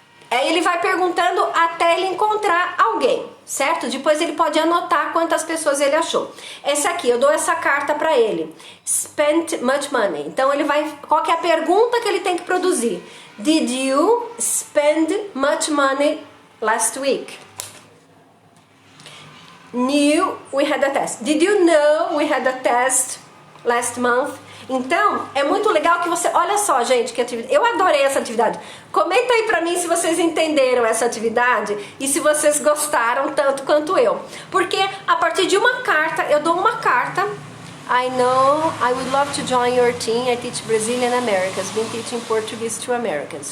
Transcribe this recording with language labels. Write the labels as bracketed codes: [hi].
[pt] Aí ele vai perguntando até ele encontrar alguém, certo? Depois ele pode anotar quantas pessoas ele achou. Essa aqui, eu dou essa carta para ele. [en] Spent much money. [pt] Então ele vai... Qual que é a pergunta que ele tem que produzir? [en] Did you spend much money last week? Knew we had a test. Did you know we had a test last month? [pt] Então, é muito legal que você... Olha só, gente, que atividade... Eu adorei essa atividade. Comenta aí pra mim se vocês entenderam essa atividade e se vocês gostaram tanto quanto eu. Porque a partir de uma carta, eu dou uma carta. [en] I know, I would love to join your team. I teach Brazilian Americans. Been teaching Portuguese to Americans.